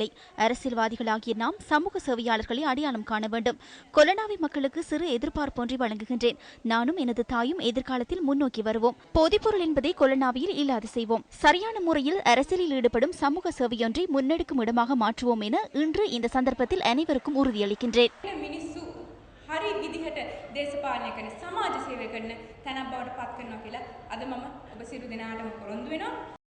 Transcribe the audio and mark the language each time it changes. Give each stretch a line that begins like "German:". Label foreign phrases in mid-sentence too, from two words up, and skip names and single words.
Tamil: அரசியல்வாதிகளாகிய நாம் சமூக சேவையாளர்களை அடையாளம் காண வேண்டும். கொலனாவி மக்களுக்கு சிறு எதிர்பார்ப்பொன்றை வழங்குகின்றேன். நானும் எனது தாயும் எதிர்காலத்தில் முன்னோக்கி வருவோம். போதைப்பொருள் என்பதை கொலனாவியில் இல்லாது செய்வோம். சரியான முறையில் அரசியலில் ஈடுபடும் சமூக சேவையொன்றை முன்னெடுக்கும் இடமாக மாற்றுவோம் என இன்று இந்த சந்தர்ப்பத்தில் அனைவருக்கும் உறுதியளிக்கின்றேன்.
Sinhala: හරි විදිහට දේශපාලනය කරන සමාජ සේවය කරන තැනක් බවට පත් කරනවා කියලා අද මම ඔබ සියලු දෙනාටම පොරොන්දු වෙනවා.